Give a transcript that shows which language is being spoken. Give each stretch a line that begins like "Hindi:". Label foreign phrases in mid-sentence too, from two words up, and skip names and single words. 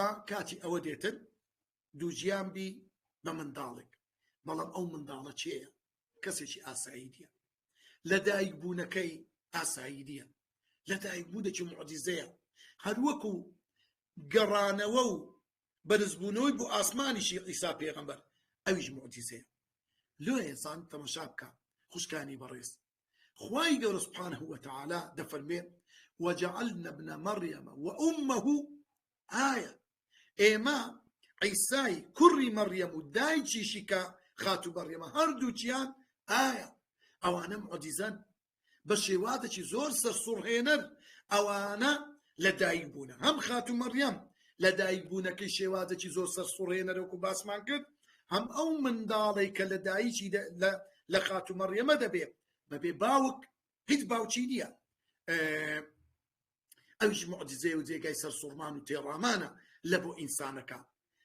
Central Kurdish: کاتی ئەوە دێتن دوو ژیان بی بە منداڵێک بەڵام ئەو منداڵە چێیە کەسێکی ئاسایی دیە لە دایک بوونەکەی ئاسایی دیە لە دایک بوونێکی معجیزەیە هەروەکو گەڕانەوە و بەرزبوونەوەی بۆ ئاسمانیشی ئیسا پێغەمبەر ئەویش معجیزەیە لۆیە زان تەماشا بکە خوشکانی بەڕێز خوای گەورە
Arabic: سوبحانەه وتەعالا
Central Kurdish: دەفەرمێ وجعلنا
Arabic: ابن مريم وأمه آية
Central Kurdish: ئێمە عیسای کوڕی مەریەم و دایکیشی کە خاتو مەریەمە هەردووچیان ئایا ئەوانە معجیزەن بە شێوازێکی زۆر سەرسوڕهێنەر ئەوانە لە دایک بوونە هەم خاتو مەریەم لە دایک بوونەکەی شێوازێکی زۆر سەرسوڕهێنەرەوەکو باسمان کرد هەم ئەو منداڵەی کە لە دایکی لە خاتو مەریەمە دەبێ بەبێ باوک هیچ باوکی نییە ئەویش معجیزەیە و جێگای سەرسوڕمان و تێڕامانە لە بۆ ئینسانەکە